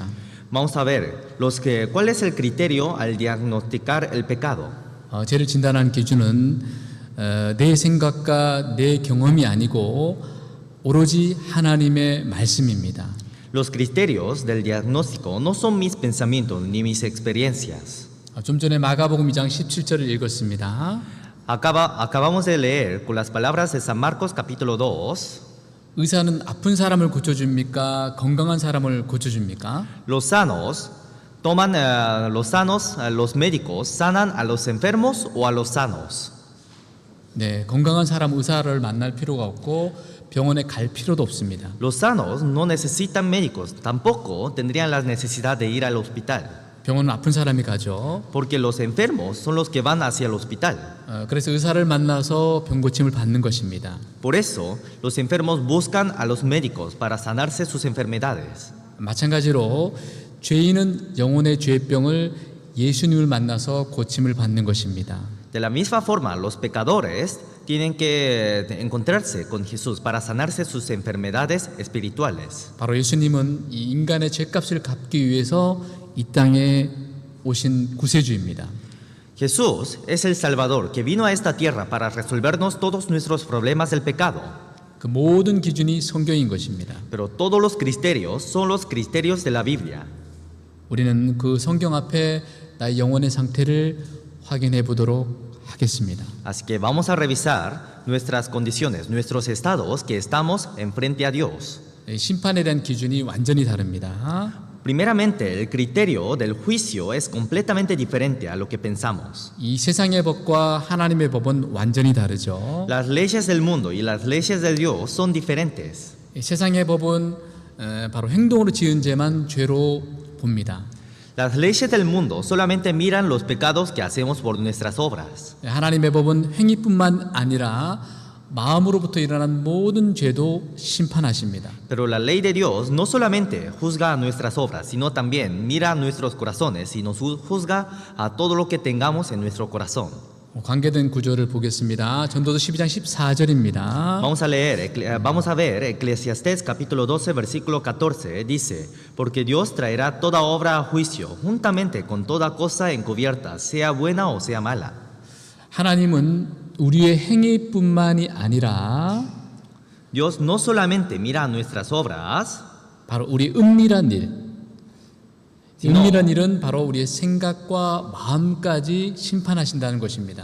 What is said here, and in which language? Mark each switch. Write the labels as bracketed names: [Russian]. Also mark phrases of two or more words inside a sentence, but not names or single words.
[Spanish] Vamos a ver cuál es el criterio al diagnosticar el pecado. [Korean] 죄를 진단하는 기준은 내 생각과 내 경험이 아니고 오로지 하나님의 말씀입니다. [Spanish] Los criterios del diagnóstico no son mis pensamientos ni mis experiencias. [Korean] 좀 전에 마가복음 2장 17절을 읽었습니다. [Spanish] Acabamos de leer con las palabras de San Marcos capítulo 2. [Korean] 의사는 아픈 사람을 고쳐줍니까? 건강한 사람을 고쳐줍니까? [Spanish] Los médicos sanan a los enfermos o a los sanos. [Korean] 네, 건강한 사람 의사를 만날 필요가 없고 병원에 갈 필요도 없습니다. [Spanish] Los sanos no necesitan médicos, tampoco tendrían la necesidad de ir al hospital. [Korean] 병원은 아픈 사람이 가죠. [Spanish] Porque los enfermos son los que van hacia el hospital. [Korean] 그래서 의사를 만나서 병 고침을 받는 것입니다. [Spanish] Por eso, los enfermos buscan a los médicos para sanarse sus enfermedades. [Korean] 마찬가지로 죄인은 영혼의 죄병을 예수님을 만나서 고침을 받는 것입니다. [Spanish] De la misma forma, los pecadores tienen que encontrarse con Jesús para sanarse sus enfermedades espirituales. [Korean] 바로 예수님은 이 인간의 죄값을 갚기 위해서 이 땅에 오신 구세주입니다. [Spanish] Jesús es el Salvador que vino a esta tierra para resolvernos todos nuestros problemas del pecado. [Korean] 그 모든 기준이 성경인 것입니다. [Spanish] Pero todos los criterios son los criterios de la Biblia. [Korean] 우리는 그 성경 앞에 나의 영혼의 상태를 확인해 보도록 하겠습니다. [Spanish] Así que vamos a revisar nuestras condiciones, nuestros estados que estamos enfrente a Dios. [Korean] 심판에 대한 기준이 완전히 다릅니다. [Spanish] Primeramente, el criterio del juicio es completamente diferente a lo que pensamos. [Korean] 이 세상의 법과 하나님의 법은 완전히 다르죠. [Spanish] Las leyes del mundo y las leyes de Dios son diferentes. [Korean] 세상의 법은 바로 행동으로 지은 죄만 죄로 봅니다. [Spanish] Las leyes del mundo solamente miran los pecados que hacemos por nuestras obras. [Korean] 하나님의 법은 행위뿐만 아니라 마음으로부터 일어난 모든 죄도 심판하십니다. [Spanish] Pero la ley de Dios no solamente juzga a nuestras obras, sino también mira a nuestros corazones y nos juzga a todo lo que tengamos en nuestro corazón. [Korean] 관계된 구절을 보겠습니다. 전도서 12장 14절입니다. [Spanish] Vamos a ver Eclesiastés capítulo 12 versículo 14 dice, porque Dios traerá toda obra a juicio juntamente con toda cosa encubierta, sea buena o sea mala. [Korean] 하나님은 우리의 행위뿐만이 아니라 [Spanish] Dios no solamente mira nuestras obras, [Korean] 바로 우리 은밀한 일, [Spanish] sino [Korean] 은밀한 일은 바로 우리의 생각과 마음까지 심판하신다는 것입니다.